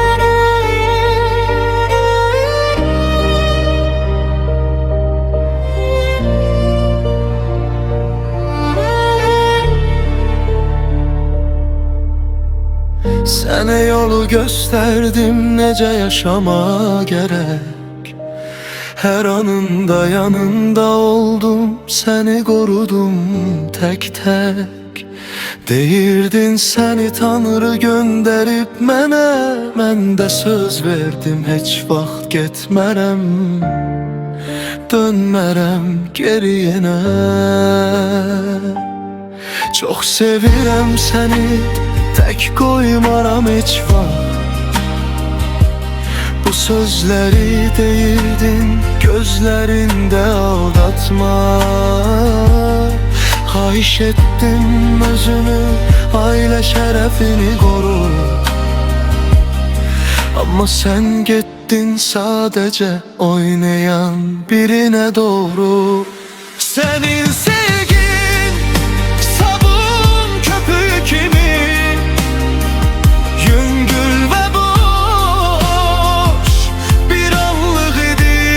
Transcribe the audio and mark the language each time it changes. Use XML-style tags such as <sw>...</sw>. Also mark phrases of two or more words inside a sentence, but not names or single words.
<az>Sənə yolu gösterdim, necə yaşama gerek.</az> <tr>Her anında yanında oldum, seni korudum tek tek.</tr> <az>Deyirdin seni Tanrı gönderip mənə, mən də söz verdim heç vaxt getmərəm, dönmərəm geriyinə. Çok sevirəm seni, tek koymaram heç vaxt.</az> <tr>Bu sözleri deyirdin, gözlerinde aldatma. Xahiş ettim özünü, aile şerefini koru. Ama sen gittin sadece oynayan birine doğru. Senin sevgin sabun köpüğü kimi, yüngül ve boş bir anlık idi.</tr>